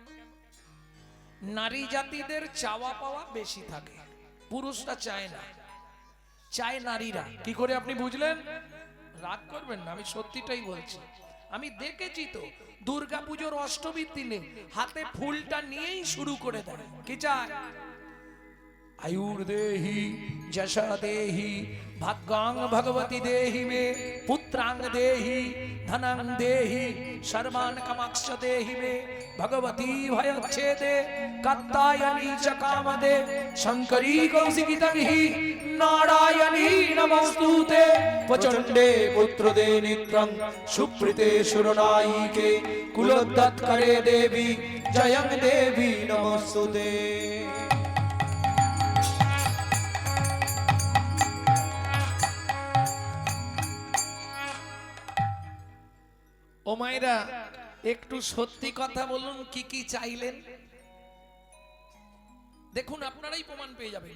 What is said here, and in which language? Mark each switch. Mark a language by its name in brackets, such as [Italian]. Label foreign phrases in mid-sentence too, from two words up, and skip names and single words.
[Bangla] নারী জাতিদের চাওয়া পাওয়া বেশি থাকে, পুরুষরা চায় না, চায় নারীরা। কি করে আপনি বুঝলেন? রাগ করবেন না, আমি সত্যিটাই বলছি। আমি দেখেছি তো, দুর্গাপুজোর অষ্টমীর দিনে হাতে ফুলটা নিয়েই শুরু করে দেয়। কি চায়? [Sanskrit] आयुर्देहि जशा देहि भाग्यां भगवती देहि मे पुत्रां देहि धनं देहि सर्वान् कामाक्ष देहि मे भगवती भयच्छेदे कात्यायनी च कामदे शंकरी कौशिकी तर्हि नारायणी नमोस्तुते प्रचंडे पुत्रदे नित्यं सुप्रीते सुरनायिके कुलोद्धात्करे देवी जयं देवी नमोस्तुते। [Bangla] ও মায়েরা, একটু সত্যি কথা বলুন, কি কি চাইলেন? দেখুন, আপনারাই প্রমাণ পেয়ে যাবেন।